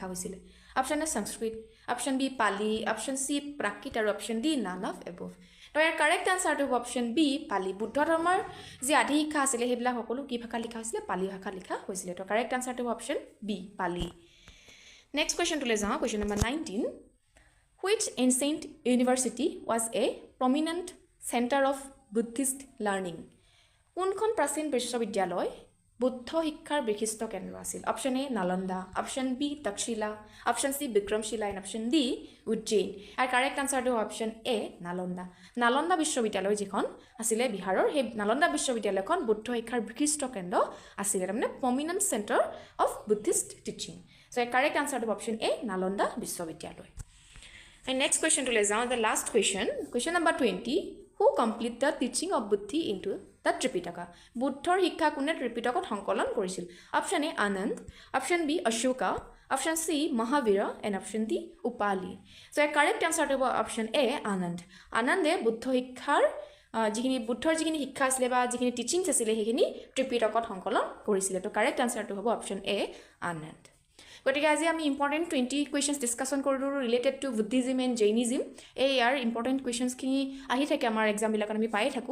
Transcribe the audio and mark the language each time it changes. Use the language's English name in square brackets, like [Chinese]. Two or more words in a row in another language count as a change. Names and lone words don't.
[Assamese] হৈছিলে [English] option A [Assamese] সংস্কৃত [English] option B [Assamese] পালি [English] option C [Assamese] প্ৰাকৃত আৰু [English] option D none of above [Assamese] তো ইয়াৰ [English] correct answer [Assamese] হ'ব [English] option B [Assamese] পালি বুদ্ধ ধৰ্মৰ যি আদি শিক্ষা আছিলে সেইবিলাক সকলো কি ভাষাত লিখা হৈছিলে পালি ভাষাত লিখা হৈছিলে তো [English] correct answer [Assamese] হ'ব [English] option B [Assamese] পালি [English] next question [Assamese] যাওঁ [English] question number [Assamese] 19 [English] Which ancient university was a prominent center of Buddhist learning? [Assamese] কোনখন প্ৰাচীন বিশ্ববিদ্যালয় বুদ্ধ শিক্ষাৰ বিশিষ্ট কেন্দ্ৰ আছিল? [English] option A [Assamese] নালন্দা, [English] option B [Assamese] তক্ষশিলা, [English] option C [Assamese] বিক্ৰমশিলা, [English] and option D [Assamese] উজ্জয়িন। আৰু [English] correct answer option A [Assamese] নালন্দা। নালন্দা বিশ্ববিদ্যালয় যিখন আছিলে বিহাৰৰ, সেই নালন্দা বিশ্ববিদ্যালয়খন বুদ্ধ শিক্ষাৰ বিশিষ্ট কেন্দ্ৰ আছিলে, তাৰমানে [English] prominent center of Buddhist teaching. so correct answer option A [Assamese] নালন্দা বিশ্ববিদ্যালয়। [English] And next question to let's down the last question. Question number 20. Who complete the teaching of Buddhi into the Tripitaka? [Assamese] Buddhor শিক্ষা কোনে ত্ৰিপিটকত সংকলন কৰিছিল? [English] Option A Anand, option B Ashoka, option C Mahavira, and option D Upali. So a correct answer to option A Anand. [Assamese] Anande বুদ্ধ শিক্ষাৰ যিখিনি বুদ্ধৰ যিখিনি শিক্ষা আছিলে বা যিখিনি টিচিংছ আছিলে সেইখিনি ত্ৰিপিটকত সংকলন কৰিছিলে। তো [English] correct answer [Assamese] হ'ব [English] option A [Assamese] আনন্দ। গতিকে আজি আমি [English] important 20 questions discussion [Assamese] কৰিলোঁ [English] related to Buddhism and Jainism. [Assamese] এই ইয়াৰ [English] important questions [Assamese] আহি থাকে আমাৰ এক্সামবিলাকত আমি পায়ে থাকোঁ।